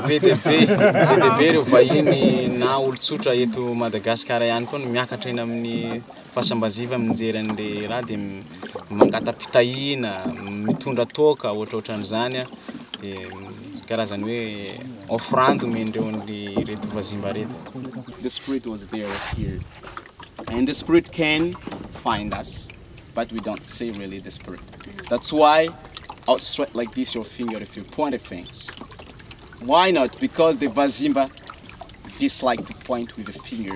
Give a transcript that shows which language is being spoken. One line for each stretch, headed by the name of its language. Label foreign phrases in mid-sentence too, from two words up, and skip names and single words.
Malagasy: Be dia be ireo vahiny na olon-tsotra eto Madagasikara ihany koa no miakatra eny amin'ny fahasambaziva mijery an'ilay raha dia mangata-pitahiana, mitondra toaka ohatrohatran'izany dia karazany hoe offrande omendreo reto vazimba reto.
English: The spirit was there here and the spirit can find us, but we don't see really the spirit. That's why outstretch like this your finger if you point at things. Why not? Because the vazimba dislike to point with a finger.